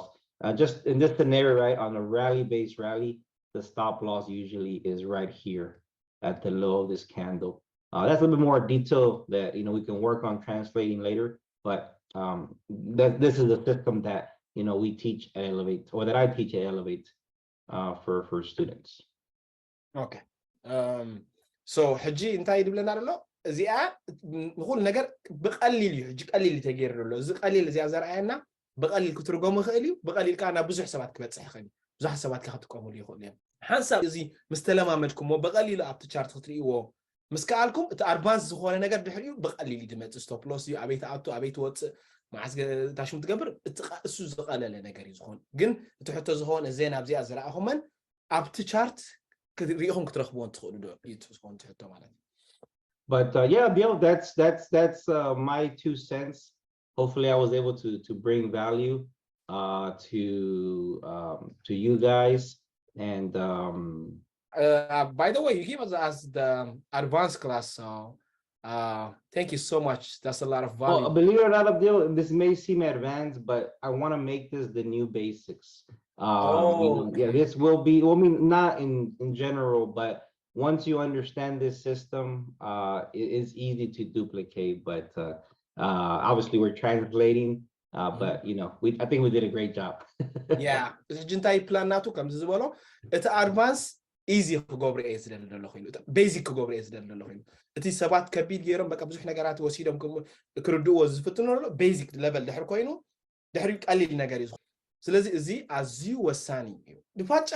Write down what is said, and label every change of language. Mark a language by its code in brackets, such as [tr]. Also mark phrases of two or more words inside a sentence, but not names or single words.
[en] Just in this scenario, right, on a rally-based rally, the stop loss usually is right here at the low of this candle. That's a little bit more detail that, you know, we can work on translating later, but this is a system that, you know, we teach at ELLEV8, or that I teach at ELLEV8 for students. Okay. [ti] So ሕጂ እንታይ ይድብለና ኣሎ እዚኣ ንኹል ነገር ብቀሊል እዩ ሕጂ ቀሊል ተገይርሎ እዚ ቀሊል እዚኣ ዘርአየና ብቀሊል ክትርጎሙ ይኽእል እዩ ብቀሊል ከዓ ናብ ብዙሕ ሰባት ክበፅሕ ይኽእል እዩ ብዙሕ ሰባት ክትጥቀሙሉ ይኽእሉ እዮም ሓንሳብ እዚ ምስ ተለማመድኩሞ ብቀሊሉ ኣብቲ ቻርት ክትርእይዎ ምስ ከኣልኩም እቲ ኣድቫንስ ዝኾነ ነገር ድሕሪኡ ብቀሊል ይድመፅእ [en] stop loss [ti] እዩ ኣበይ ተኣቱ ኣበይ ትወፅእ ማዓስ ታሽሙ ትገብር እሱ ዝቐለለ ነገር እዩ ዝኾን ግን እቲ ሕቶ ዝኾነ ዜና ኣብዚኣ ዝረኣኹመን ኣብቲ ቻርት ክትሪኢኹም ክትረኽብዎን ትኽእሉ ዶ እዩ ዝኾን እቲ ሕቶ ማለት እዩ [en] But yeah, Bill, that's my 2 cents. Hopefully, I was able to bring value to you guys. And by the way, you gave us the advanced class, so thank you so much. That's a lot of value. Well, believe it or not, Bill, this may seem advanced, but I want to make this the new basics. You know, yeah, this will be. Well, I mean, not in general, but once you understand this system, it is easy to duplicate, but obviously we're translating, but you know, I think we did a great job. Yeah, [ti] እንታይ ፕላናቱ ከም ዝበሎ እቲ ኣድቫንስ ኢዚ ክገብሩ እየ ዝደሊ ዘለኹ ኢሉ ቤዚክ ክገብሩ እየ ዝደሊ ዘለኹ ኢሉ እቲ ሰባት ከቢድ ገይሮም በቃ ብዙሕ ነገራት ወሲዶም ክርድእዎ ዝፍትንሎ [en] basic level [ti] ድሕር ኮይኑ ድሕሪ ቀሊል ነገር እዩ ስለዚ እዚ ኣዝዩ ወሳኒ እዩ ድፋጫኻ